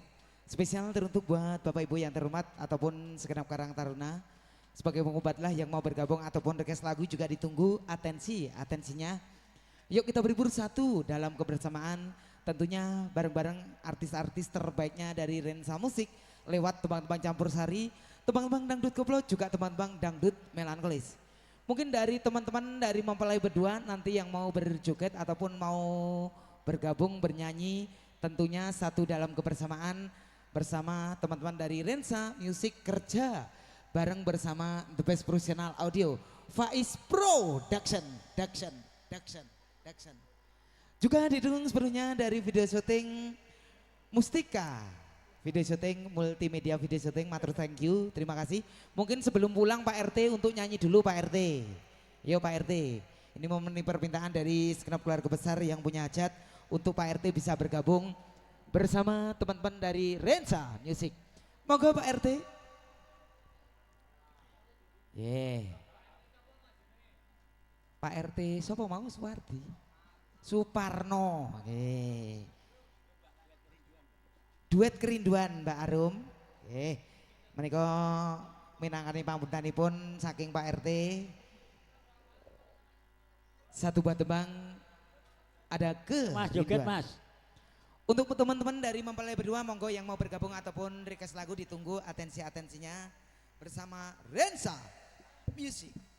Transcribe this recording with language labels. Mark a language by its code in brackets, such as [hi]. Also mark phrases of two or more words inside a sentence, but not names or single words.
[id] Spesial teruntuk buat Bapak Ibu yang terhormat ataupun segenap Karang Taruna. Sebagai pengobatlah yang mau bergabung ataupun request lagu juga ditunggu atensinya. Yuk kita berhibur satu dalam kebersamaan, tentunya bareng-bareng artis-artis terbaiknya dari Rensa Musik lewat tembang-tembang campur sari, tembang-tembang dangdut koplo, juga tembang-tembang dangdut melankolis. Mungkin dari teman-teman dari mempelai berdua nanti yang mau berjoget ataupun mau bergabung bernyanyi, tentunya satu dalam kebersamaan bersama teman-teman dari Rensa Music kerja bareng bersama The Best Professional Audio Faiz Production. Juga didukung sepenuhnya dari video syuting Mustika, video syuting multimedia, video syuting. [en] Matur thank you, [id] terima kasih. Mungkin sebelum pulang Pak RT untuk nyanyi dulu Pak RT. Yo Pak RT, ini memenuhi permintaan dari segenap keluarga besar yang punya hajat untuk Pak RT bisa bergabung bersama teman-teman dari Rensa Music. Monggo Pak RT. Pak RT siapa mau Suwardi? Suparno. Duet kerinduan Mbak Arum. [jv] Menika minangkani pambutanipun saking Pak RT. [id] Satu buah tembang ada ke Mas joget Mas. Untuk teman-teman dari mempelai berdua, monggo yang mau bergabung ataupun request lagu ditunggu atensinya bersama Rensa Music.